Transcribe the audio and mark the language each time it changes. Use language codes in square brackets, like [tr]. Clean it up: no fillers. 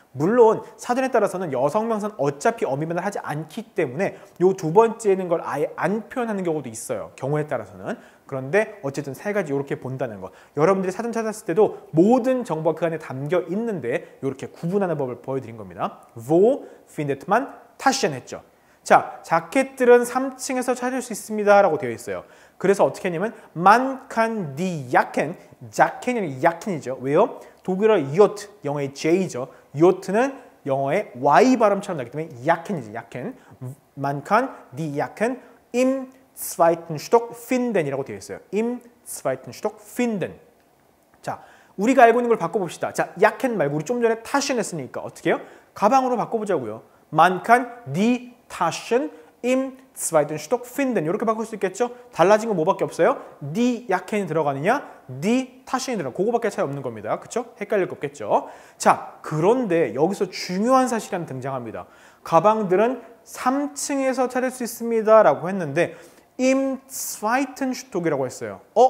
[ko] 물론 사전에 따라서는 여성명사는 어차피 어미 변화를 하지 않기 때문에 요 두 번째는 걸 아예 안 표현하는 경우도 있어요. 경우에 따라서는. 그런데 어쨌든 세 가지 이렇게 본다는 거. 여러분들이 사전 찾았을 때도 모든 정보가 그 안에 담겨 있는데 이렇게 구분하는 법을 보여드린 겁니다. [de] Wo findet man Taschen [ko] 했죠. 자, 자켓들은 3층에서 찾을 수 있습니다 라고 되어 있어요. 그래서 어떻게 했냐면 [de] man kann die Jacken, [ko] 자켓이 야켄이죠. 왜요? 독일어 J, 영어의 J죠. J는 영어의 Y 발음처럼 나기 때문에 야켄이지, 야켄. [de] Man kann die Jacken im zweiten Stock finden [ko] 이라고 되어 있어요. [de] Im zweiten Stock finden. [ko] 자, 우리가 알고 있는 걸 바꿔봅시다. 자, 야켄 말고 우리 좀 전에 타schen 했으니까 어떻게 해요? 가방으로 바꿔보자고요. [de] Man kann die Taschen im zweiten Stock finden. [ko] 이렇게 바꿀 수 있겠죠? 달라진 건 뭐밖에 없어요? die 야켄이 들어가느냐? [de] die Taschen [ko] 이 들어가. 그거밖에 차이 없는 겁니다. 그쵸? 헷갈릴 거 없겠죠? 자, 그런데 여기서 중요한 사실이 하나 등장합니다. 가방들은 3층에서 찾을 수 있습니다 라고 했는데 [de] im zweiten Stock [ko] 이라고 했어요.